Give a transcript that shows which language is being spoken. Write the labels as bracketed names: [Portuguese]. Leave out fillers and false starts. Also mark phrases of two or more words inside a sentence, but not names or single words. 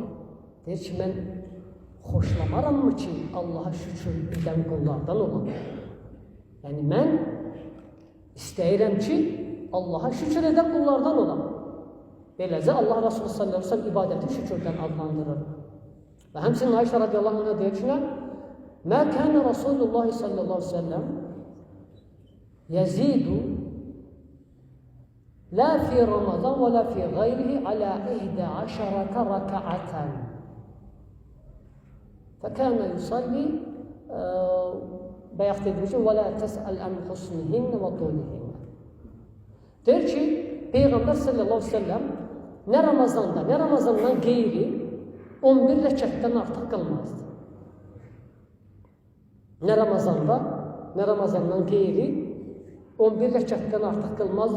[Azerbaijani] Deyir ki, mən xoşlamaram ki, Allaha şükür edən qullardan olan. Yəni, mən istəyirəm ki, Allaha şükür edən qullardan olan. Beləcə, Allah Resulü [Arabic] صلى الله عليه وسلم [Azerbaijani] ibadəti şükürdən adlandırır. Və həmçinin Ayşə radiyallahu anh'a deyir ki, [Arabic] ما كان رسول الله صلى الله عليه وسلم يزيد لا في رمضان ولا في غيره على 11 ركعة فكان يصلي [Azerbaijani] bayaq dediyimiz kimi [Arabic] ولا تسأل عن حسنهن وطولهن. [Azerbaijani] Deyir ki, Peyğəmbər [Arabic] صلى الله عليه وسلم [Azerbaijani] nə Ramazanda, nə Ramazandan qeyri 11 rəkətdən artıq qılmazdı. Nə Ramazanda, nə Ramazandan qeyri 11 rəkətdən artıq qılmazdı.